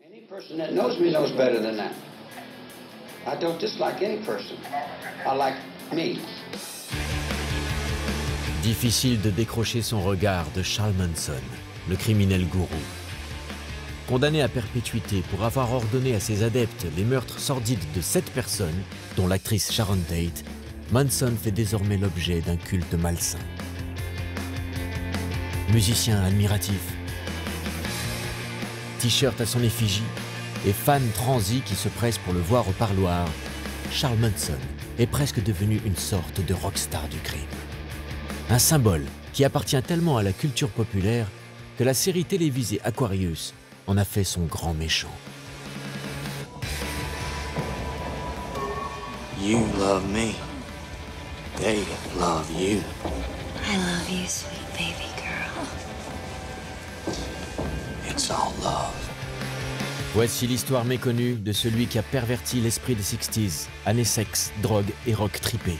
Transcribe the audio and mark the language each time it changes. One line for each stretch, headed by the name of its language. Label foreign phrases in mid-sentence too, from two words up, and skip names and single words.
English: person that knows me knows better than that. I don't dislike any person. I like me.
French: Difficile de décrocher son regard de Charles Manson, le criminel gourou. Condamné à perpétuité pour avoir ordonné à ses adeptes les meurtres sordides de 7 personnes, dont l'actrice Sharon Tate, Manson fait désormais l'objet d'un culte malsain. Musicien admiratif, t-shirt à son effigie et fans transis qui se pressent pour le voir au parloir, Charles Manson est presque devenu une sorte de rockstar du crime. Un symbole qui appartient tellement à la culture populaire que la série télévisée Aquarius en a fait son grand méchant.
English: You love me. They love you. I love you, sweet baby girl. It's all love.
French: Voici l'histoire méconnue de celui qui a perverti l'esprit des 60s, années sexe, drogue et rock trippé.